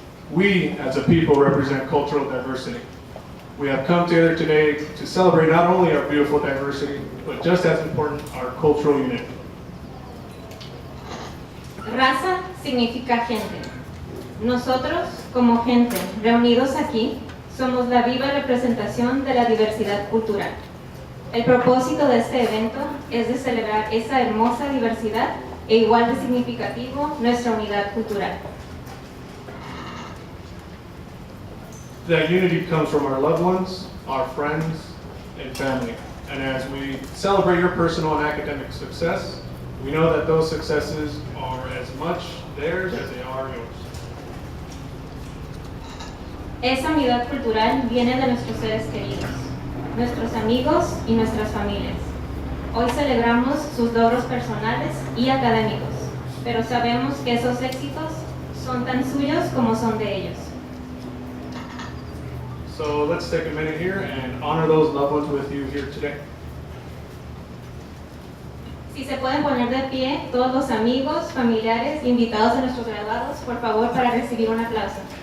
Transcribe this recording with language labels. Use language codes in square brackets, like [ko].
[en] We, as a people, represent cultural diversity. We have come together today to celebrate not only our beautiful diversity, but just as important, our cultural unity. [es] Raza significa gente. Nosotros, como gente reunidos aquí, somos la viva representación de la diversidad cultural. El propósito de este evento es de celebrar esa hermosa diversidad e igual de significativo nuestra unidad cultural. [en] That unity comes from our loved ones, our friends, and family. And as we celebrate your personal and academic success, we know that those successes are as much theirs as they are yours. [es] Esa unidad cultural viene de nuestros seres queridos, nuestros amigos y nuestras familias. Hoy celebramos sus logros personales y académicos, pero sabemos que esos éxitos son tan suyos como son de ellos. [en] So let's take a minute here and honor those loved ones with you here today. [es] Si se pueden poner de pie todos los amigos, familiares, invitados de nuestros graduados, por favor, para recibir un aplauso.